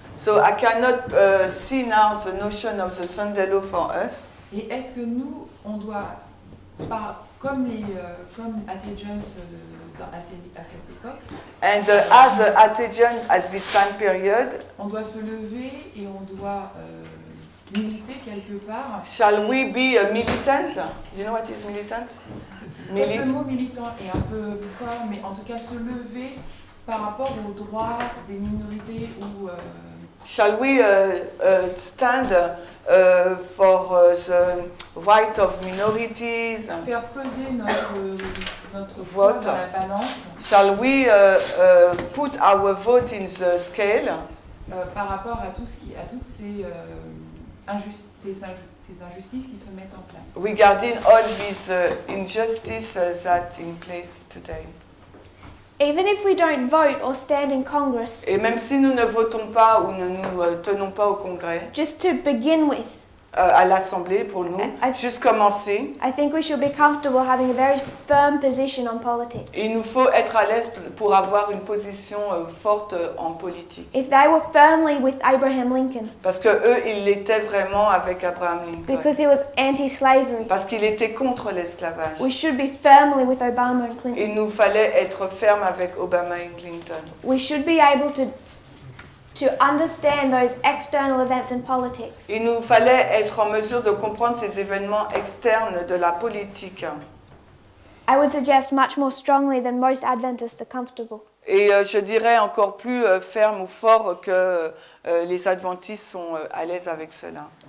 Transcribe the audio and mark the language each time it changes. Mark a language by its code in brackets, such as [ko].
[en] So I cannot see now the notion of the Sunday law for us. [fr] Et est-ce que nous, on doit, comme A.T. Jones à cette époque, [en] And as A.T. Jones at this time period, [fr] on doit se lever et on doit militer quelque part. [en] shall we be a militant? Do you know what is militant? [fr] Le mot militant est un peu fort, mais en tout cas se lever par rapport aux droits des minorités ou... [en] Shall we stand for the right of minorities? [fr] Faire peser notre [en] Vote. [fr] vote dans la balance [en] Shall we put our vote in the scale? [fr] par rapport à toutes ces injustices qui se mettent en place. [en] Regarding all these injustices that in place today. Even if we don't vote or stand in Congress, [fr] Et même si nous ne votons pas ou ne nous tenons pas au Congrès, [en] just to begin with, [fr] à l'Assemblée pour nous, juste commencer, [en] I think we should be comfortable having a very firm position on politics. [fr] il nous faut être à l'aise pour avoir une position forte en politique. [en] If they were firmly with Abraham Lincoln, [fr] Parce que eux, ils l'étaient vraiment avec Abraham Lincoln. [en] because he was anti-slavery, [fr] Parce qu'il était contre l'esclavage. [en] we should be firmly with Obama and Clinton. [fr] Il nous fallait être ferme avec Obama et Clinton. [en] We should be able to understand those external events in politics. [fr] Il nous fallait être en mesure de comprendre ces événements externes de la politique. [en] I would suggest much more strongly than most Adventists are comfortable. [fr] Et je dirais encore plus ferme ou fort que les adventistes sont à l'aise avec cela.